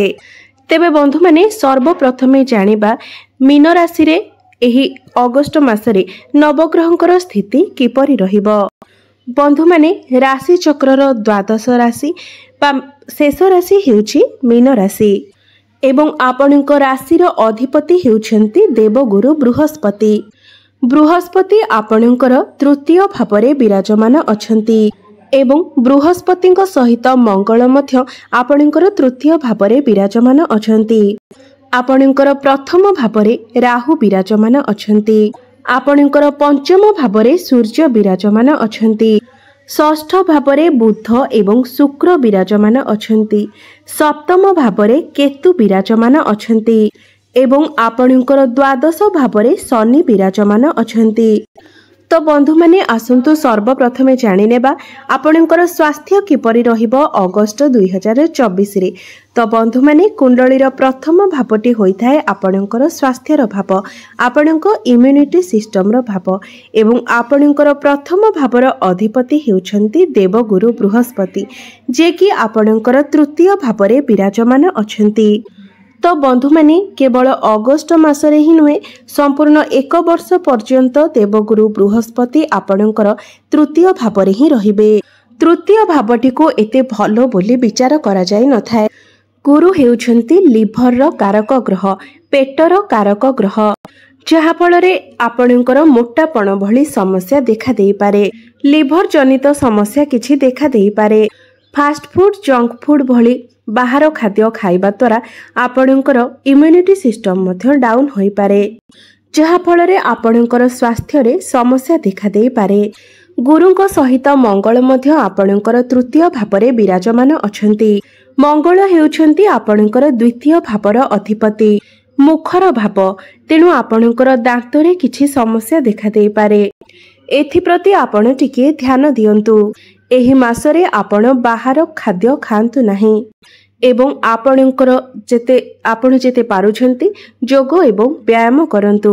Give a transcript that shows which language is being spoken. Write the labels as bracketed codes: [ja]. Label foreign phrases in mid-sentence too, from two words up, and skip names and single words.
[or] ତେବେ ବନ୍ଧୁ ମାନେ ସର୍ବପ୍ରଥମେ ଜାଣିବା ମୀନ ରାଶି ରେ ଏହି ଅଗଷ୍ଟ ମାସରେ ନବଗ୍ରହଙ୍କର ସ୍ଥିତି କିପରି ରହିବ। ବନ୍ଧୁ ମାନେ ରାଶି ଚକ୍ରର ଦ୍ୱାଦଶ ରାଶି ଶେଷ ରାଶି ହେଉଛି ମୀନ ରାଶି ଏବଂ ଆପଣଙ୍କ ରାଶିର ଅଧିପତି ହେଉଛନ୍ତି ଦେବଗୁରୁ ବୃହସ୍ପତି। ବୃହସ୍ପତି ଆପଣଙ୍କର ତୃତୀୟ ଭାବରେ ବିରାଜମାନ ଅଛନ୍ତି ଏବଂ ବୃହସ୍ପତିଙ୍କ ସହିତ ମଙ୍ଗଳ ମଧ୍ୟ ଆପଣଙ୍କର ତୃତୀୟ ଭାବରେ ବିରାଜମାନ ଅଛନ୍ତି। ଆପଣଙ୍କର ପ୍ରଥମ ଭାବରେ ରାହୁ ବିରାଜମାନ ଅଛନ୍ତି। ଆପଣଙ୍କର ପଞ୍ଚମ ଭାବରେ ସୂର୍ଯ୍ୟ ବିରାଜମାନ ଅଛନ୍ତି। ଷଷ୍ଠ ଭାବରେ ବୁଧ ଏବଂ ଶୁକ୍ର ବିରାଜମାନ ଅଛନ୍ତି। ସପ୍ତମ ଭାବରେ କେତୁ ବିରାଜମାନ ଅଛନ୍ତି ଏବଂ ଆପଣଙ୍କର ଦ୍ୱାଦଶ ଭାବରେ ଶନି ବିରାଜମାନ ଅଛନ୍ତି। ତ ବନ୍ଧୁ ମାନେ ଆସନ୍ତୁ ସର୍ବପ୍ରଥମେ ଜାଣିନେବା ଆପଣଙ୍କର ସ୍ୱାସ୍ଥ୍ୟ କିପରି ରହିବ ଅଗଷ୍ଟ 2024 ରେ। ତ ବନ୍ଧୁ ମାନେ କୁଣ୍ଡଳୀର ପ୍ରଥମ ଭାବଟି ହୋଇଥାଏ ଆପଣଙ୍କର ସ୍ୱାସ୍ଥ୍ୟର ଭାବ, ଆପଣଙ୍କ [en] immunity system [or] ର ଭାବ ଏବଂ ଆପଣଙ୍କର ପ୍ରଥମ ଭାବର ଅଧିପତି ହେଉଛନ୍ତି ଦେବଗୁରୁ ବୃହସ୍ପତି ଯେ କି ଆପଣଙ୍କର ତୃତୀୟ ଭାବରେ ବିରାଜମାନ ଅଛନ୍ତି। ତ ବନ୍ଧୁ ମାନେ କେବଳ ଅଗଷ୍ଟ ମାସରେ ହିଁ ନୁହେଁ ସମ୍ପୂର୍ଣ୍ଣ ଏକ ବର୍ଷ ପର୍ଯ୍ୟନ୍ତ ଦେବଗୁରୁ ବୃହସ୍ପତି ଆପଣଙ୍କର ତୃତୀୟ ଭାବରେ ହିଁ ରହିବେ। ତୃତୀୟ ଭାବଟିକୁ ଏତେ ଭଲ ବୋଲି ବିଚାର କରାଯାଏ ନଥାଏ। ଗୁରୁ ହେଉଛନ୍ତି ଲିଭର ର କାରକ ଗ୍ରହ, ପେଟର କାରକ ଗ୍ରହ, ଯାହା ଫଳରେ ଆପଣଙ୍କର ମୋଟାପଣ ଭଳି ସମସ୍ୟା ଦେଖାଦେଇ ପାରେ। ଲିଭର ଜନିତ ସମସ୍ୟା କିଛି ଦେଖାଦେଇ ପାରେ। [en] fast food, junk food [or] ଭଳି ବାହାର ଖାଦ୍ୟ ଖାଇବା ଦ୍ୱାରା ଆପଣଙ୍କର [en] immunity system [or] ମଧ୍ୟ ଡାଉନ ହୋଇ ପାରେ, ଯାହା ଫଳରେ ଆପଣଙ୍କର ସ୍ୱାସ୍ଥ୍ୟ ରେ ସମସ୍ୟା ଦେଖାଦେଇ ପାରେ। ଗୁରୁଙ୍କ ସହିତ ମଙ୍ଗଳ ମଧ୍ୟ ଆପଣଙ୍କର ତୃତୀୟ ଭାବରେ ବିରାଜମାନ ଅଛନ୍ତି। ମଙ୍ଗଳ ହେଉଛନ୍ତି ଆପଣଙ୍କର ଦ୍ୱିତୀୟ ଭାବର ଅଧିପତି, ମୁଖର ଭାବ, ତେଣୁ ଆପଣଙ୍କର ଦାନ୍ତରେ କିଛି ସମସ୍ୟା ଦେଖାଦେଇ ପାରେ। ଏଥି ପ୍ରତି ଆପଣ ଟିକେ ଧ୍ୟାନ ଦିଅନ୍ତୁ। ଏହି ମାସରେ ଆପଣ ବାହାର ଖାଦ୍ୟ ଖାଆନ୍ତୁ ନାହିଁ ଏବଂ ଆପଣଙ୍କର ଯେତେ ପାରୁଛନ୍ତି ଯୋଗ ଏବଂ ବ୍ୟାୟାମ କରନ୍ତୁ।